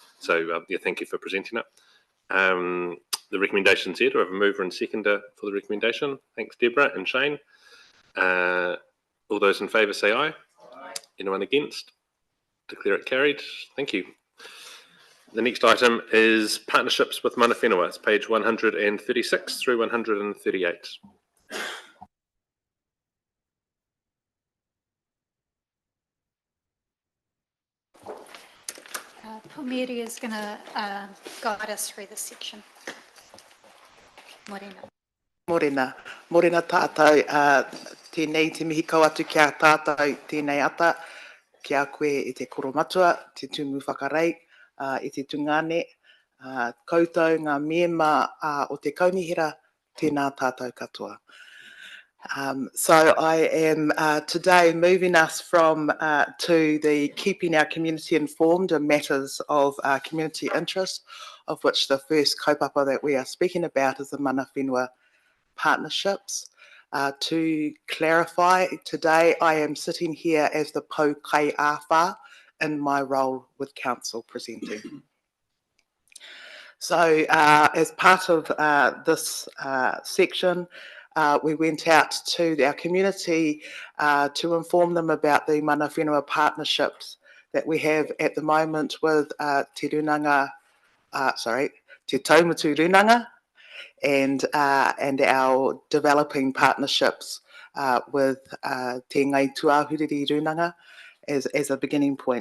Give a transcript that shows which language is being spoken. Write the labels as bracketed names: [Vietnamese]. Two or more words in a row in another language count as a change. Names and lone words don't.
[English] So yeah, thank you for presenting it. The recommendation's here. Do I have a mover and seconder for the recommendation? Thanks, Deborah and Shane. All those in favour say aye. Aye. Anyone against? Declare it carried. Thank you. The next item is partnerships with [Māori] mana whenua. [English] It's page 136 through 138. Palmeri is going to guide us through this section. [Māori] Morena. Morena tātou, tēnei te mihi kau atu kia tātou tēnei ata, kia koe i te koromatua, te tumu whakarei, i te tungane, koutou ngā mema o te kaumihira, tēnā tātou katoa. [English] So I am today moving us from to the keeping our community informed on matters of community interest, of which the first kaupapa that we are speaking about is the [Māori] mana whenua [English] partnerships. To clarify, today I am sitting here as the [Māori] Pou Kai Awha [English] in my role with Council presenting. So as part of this section, we went out to our community to inform them about the [Māori] mana whenua [English] partnerships that we have at the moment with te Taumatu Runanga and our developing partnerships with te Ngai Tuahuriri Runanga as a beginning point.